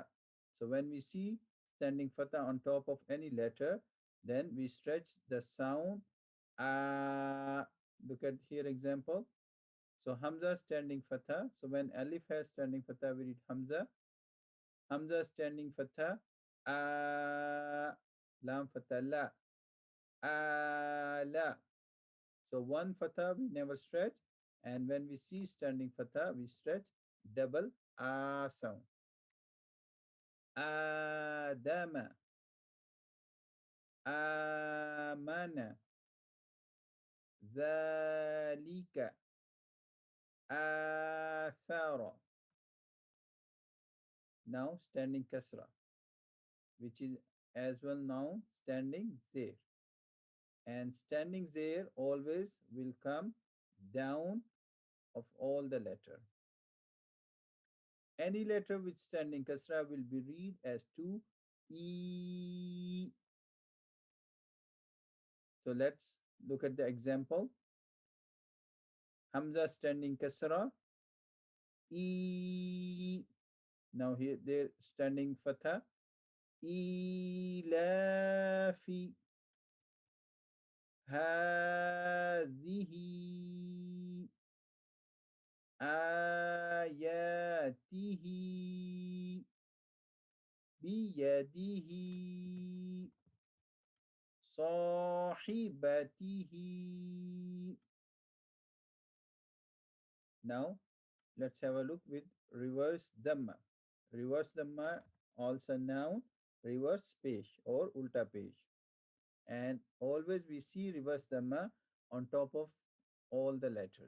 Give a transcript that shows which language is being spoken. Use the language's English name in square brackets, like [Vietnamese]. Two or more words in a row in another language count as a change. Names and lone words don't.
[English] So when we see standing fatha on top of any letter, then we stretch the sound a. Look at here example. So Hamza standing fatha. So when alif has standing fatha, we read Hamza. Hamza standing fatha. A. Lam fatha la. A la. So one fatha we never stretch. And when we see standing fatha, we stretch double a sound. Adama. Amana. Zalika. Athara. Now standing kasra, which is as well now standing zir. And standing zir always will come down of all the letter. Any letter with standing kasra will be read as two E. So let's look at the example. Hamza standing kasra. E. Now here they're standing fatha. [Arabic] إيلاف هذه آياته بيده صاحبته. [English] Now let's have a look with reverse dhamma. Reverse dhamma, also noun, reverse page or ulta page. And always we see reverse dhamma on top of all the letters.